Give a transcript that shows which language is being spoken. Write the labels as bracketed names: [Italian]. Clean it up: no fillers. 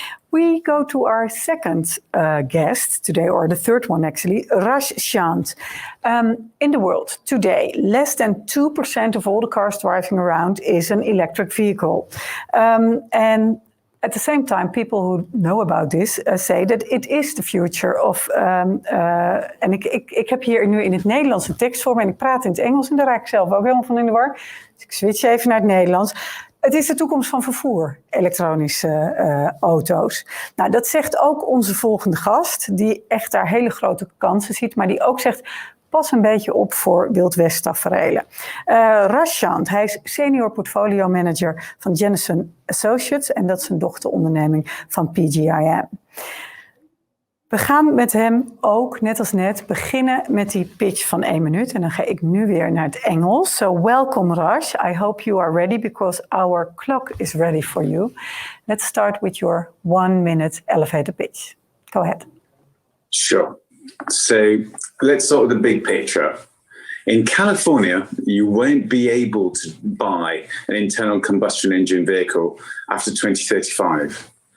[English] We go to our second guest today, or the third one actually, Raj Chand. In the world today, less than 2% of all the cars driving around is an electric vehicle. And at the same time, people who know about this say that it is the future of... [Dutch] en ik heb hier nu in het Nederlands een tekst voor me en ik praat in het Engels en daar raak ik zelf ook helemaal van in de war. Dus ik switch even naar het Nederlands. Het is de toekomst van vervoer, elektronische auto's. Nou, dat zegt ook onze volgende gast, die echt daar hele grote kansen ziet, maar die ook zegt, pas een beetje op voor Wild West taferelen. Raj Chand, hij is senior portfolio manager van Jennison Associates en dat is een dochteronderneming van PGIM. We gaan met hem ook, net als net, beginnen met die pitch van 1 minuut. En dan ga ik nu weer naar het Engels. [English] So welcome Raj. I hope you are ready because our clock is ready for you. Let's start with your 1 minute elevator pitch. Go ahead. Sure. So let's start with the big picture. In California, you won't be able to buy an internal combustion engine vehicle after 2035.